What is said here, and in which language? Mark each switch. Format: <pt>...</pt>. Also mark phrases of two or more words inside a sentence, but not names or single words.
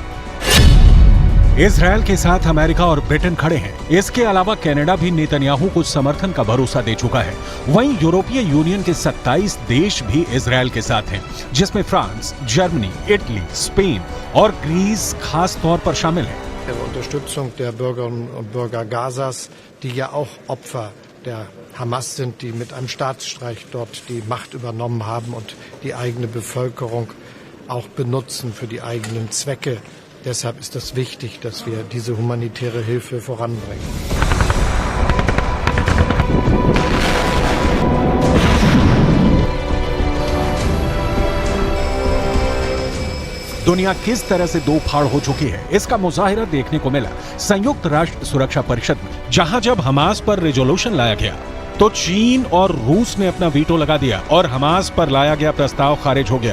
<hi>इजरायल के साथ अमेरिका और ब्रिटेन खड़े हैं। इसके अलावा कनाडा भी नेतन्याहू को समर्थन का भरोसा दे चुका है। वहीं यूरोपीय यूनियन के 27 देश भी इजरायल के साथ हैं, जिसमें फ्रांस, जर्मनी, इटली, स्पेन और ग्रीस खास तौर पर शामिल है।</hi> <de>Unterstützung der Bürgerinnen und Bürger Gazas, die ja auch Opfer der Hamas sind, die mit einem Staatsstreich dort die Macht übernommen haben und die eigene Bevölkerung auch benutzen für die eigenen Zwecke. Deshalb ist es wichtig, dass wir diese humanitäre Hilfe voranbringen.</de> <hi>दुनिया किस तरह से दो फाड़ हो चुकी है, इसका मुजाहिरा देखने को मिला संयुक्त राष्ट्र सुरक्षा परिषद में, जहां जब हमास पर रेजोल्यूशन लाया गया तो चीन और रूस ने अपना वीटो लगा दिया और हमास पर लाया गया प्रस्ताव खारिज हो गया।</hi>